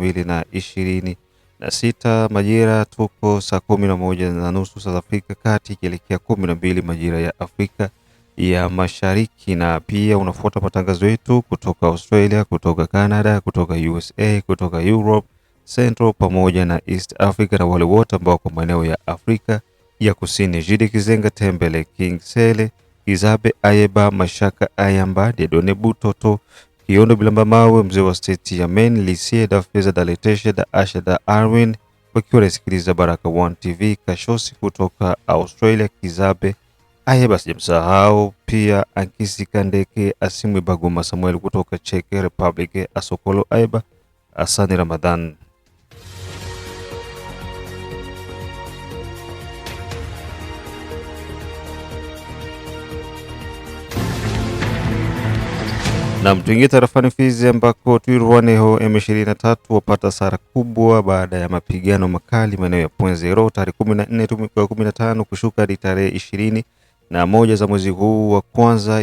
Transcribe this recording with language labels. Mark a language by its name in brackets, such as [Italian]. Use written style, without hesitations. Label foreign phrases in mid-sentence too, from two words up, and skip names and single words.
[Swahili] 2026, majira tuko saa 11:30 South Africa kati, ikielekea 12 majira ya Afrika ya Mashariki, na pia unafuata matangazo yetu kutoka Australia, kutoka Canada, kutoka USA, kutoka Europe Central pamoja na East Africa, na wale wote ambao kwa maeneo ya Afrika ya Kusini. Jide Kizenga Tembele, King Sele, Kizabe Ayeba, Mashaka Ayamba, Dedone Butoto, Kiondo Bilamba Mawe, mzee wa state ya Maine, Lisie da Feza da Letesha da Asha da Arwin, wakiwa nasikiliza Baraka One TV. Kashosi kutoka Australia, Kizabe Ayeba, sijamsahau pia Ankisi Kandeke, Asimwe Baguma Samuel kutoka Czech Republic, Asokolo Ayeba, Asani Ramadan. Na mtuingia tarafani Fizi ambako Twirwaneho M23 wapata hasara kubwa baada ya mapigano makali maeneo ya Point Zero tarehe 14 kushuka hadi tarehe 21 za mwezi huu wa kwanza.